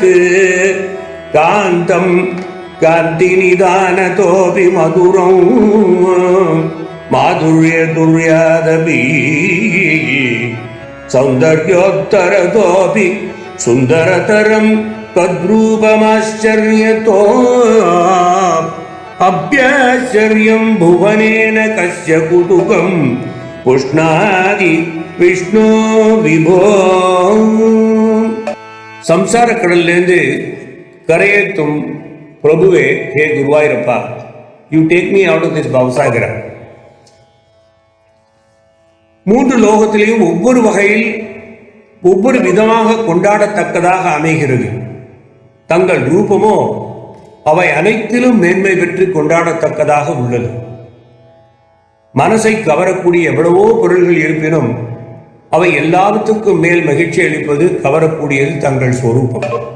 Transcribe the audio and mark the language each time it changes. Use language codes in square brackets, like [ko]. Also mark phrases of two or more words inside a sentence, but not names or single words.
[sa] कान्तं कान्तिनिधानतोऽपि मधुरं माधुर्य धुर्यादपि सौन्दर्योत्तरतोऽपि सुन्दरतरं तद्रूपमाश्चर्यतो अभ्याश्चर्यं भुवनेन कस्य कुतुकं पुष्णाति विष्णु विभो. [ta] Samsara கடல்லேந்து கரையேற்றும் பிரபுவே, ஹே குருவாயூரப்பா, [en] you take me out of this bhavasagara. [ta] மூன்று லோகத்திலேயும் ஒவ்வொரு வகையில் ஒவ்வொரு விதமாக கொண்டாடத்தக்கதாக அமைகிறது. தங்கள் ரூபமோ அவை அனைத்திலும் மேன்மை பெற்று கொண்டாடத்தக்கதாக உள்ளது. மனசை கவரக்கூடிய எவ்வளவோ பொருள்கள் இருப்பினும் அவை எல்லாவற்றுக்கும் மேல் மகிழ்ச்சி அளிப்பது, கவரக்கூடியது தங்கள் ஸ்வரூபம்.